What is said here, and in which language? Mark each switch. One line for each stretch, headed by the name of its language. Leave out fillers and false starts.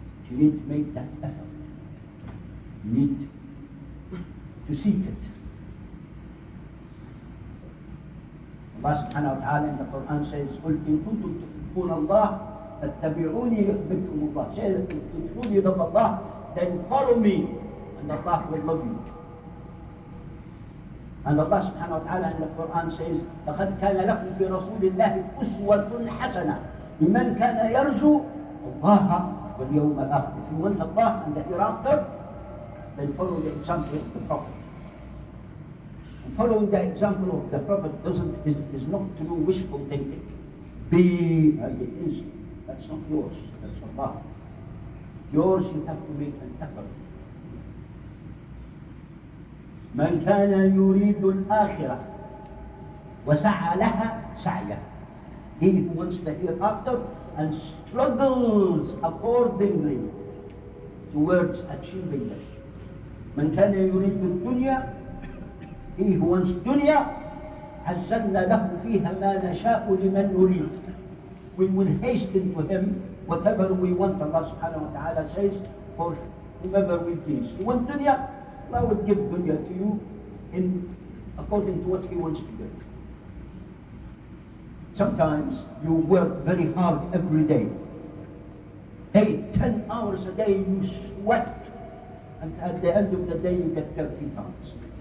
English: You need to make that effort. You need to seek it. Allah subhanahu wa ta'ala in the Quran says,
Arabic: قُلْ إِن كُنْتُمْ تُحِبُّونَ اللَّهَ فَاتَّبِعُونِي يُحْبِبْكُمُ اللَّهُ.
English: Say that if you truly love Allah, then follow me, and Allah will love you. And Allah subhanahu wa ta'ala in the Quran says,
Arabic: لَقَدْ كَانَ لَكُمْ فِي رَسُولِ اللَّهِ أُسْوَةٌ حَسَنَةٌ لِمَنْ كَانَ يَرْجُو اللَّهَ وَالْيَوْمَ الْآخِرَ.
English: If you want Allah and the hereafter, then follow the example of the Prophet. And following the example of the Prophet is not to do wishful thinking. Be and it is. That's not yours. That's Allah. Yours, you have to make an effort.
Arabic: من كان يريد الآخرة وسعى لها سعيها.
English: He who wants the hereafter and struggles accordingly towards achieving it.
Arabic: من كان يريد الدنيا.
English: He who wants dunya
Arabic: عجلنا له فيها ما نشاء لمن نريد.
English: We will hasten to him whatever we want. Allah subhanahu wa ta'ala says, for whomever we please. You want dunya? Allah will give dunya to you according to what He wants to give. Sometimes you work very hard every day. 10 hours a day you sweat, and at the end of the day you get 30 pounds.